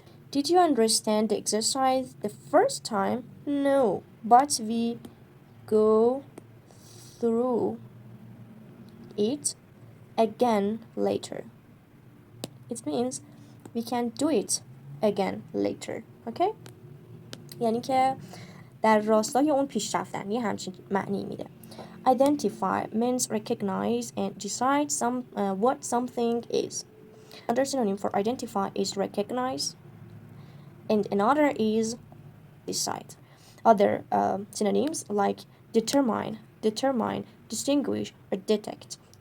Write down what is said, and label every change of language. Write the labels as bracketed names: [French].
[English] Did you understand the exercise the first time? No, but we go through it again later. It means we can do it again later. Okay? [Persian] یعنی که در راستای اون پیش رفتن یه همچین معنی میده. [English] Identify means recognize and decide what something is. Another synonym for identify is recognize, and another is decide. Other synonyms like determine, distinguish, or detect.